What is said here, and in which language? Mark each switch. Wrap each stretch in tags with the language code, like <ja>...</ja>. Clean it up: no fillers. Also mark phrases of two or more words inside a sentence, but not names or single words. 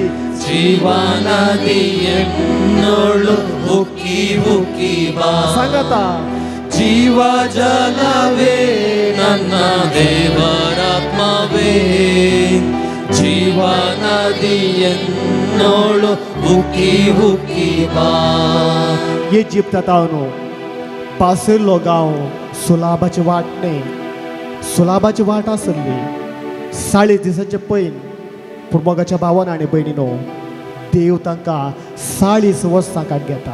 <kn>ಜೀವನದಿ ಎನ್ನೋಳು ಉಕ್ಕಿ ಉಕ್ಕಿ ಬಾ. ಸಂಗತ ಜೀವ ಜಲವೇ ನನ್ನ ದೇವರಾತ್ಮವೇ, ಜೀವನದಿ ಎನ್ನೋಳು ಉಕ್ಕಿ ಉಕ್ಕಿ ಬಾ.</kn> <kok>इजिप्तांत हांव पासयल्लो गांव सुलाबाची वाट न्ही, सुलाबाची वाट आसली 40 दिसांचे पयन. पूण मोगाच्या भावान आनी भयणीनो, देव तांकां 40 वर्सां काड घेता.</kok>